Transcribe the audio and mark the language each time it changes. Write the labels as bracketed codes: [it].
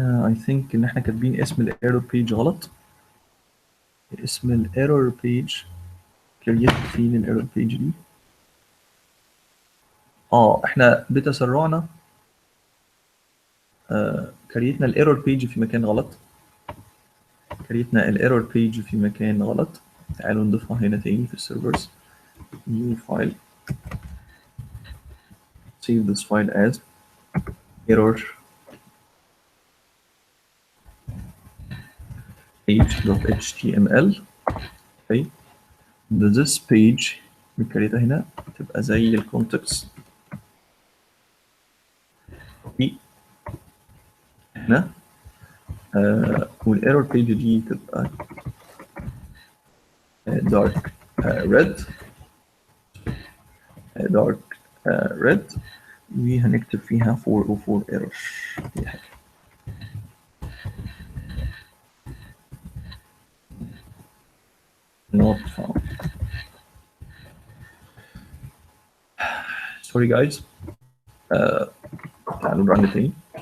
[en] I think [ar] ان احنا كاتبين اسم الايرور بيج غلط. اسم الايرور بيج كريت فين الايرور بيج دي؟ احنا بتسرعنا كريتنا الايرور بيج في مكان غلط. كريتنا الايرور بيج في مكان غلط. تعالوا نضيفها هنا تاني في السيرفرز. [en] new file, save this file as error page.html. okay. this page [ar] بنكريتها هنا تبقى زي الكونتكست دي هنا. والايرور بيج دي تبقى [en] dark red dark red، [ar] وهنكتب فيها 404 error. دي حاجة [en] not found. sorry guys. [ar] تعالوا نرن تاني.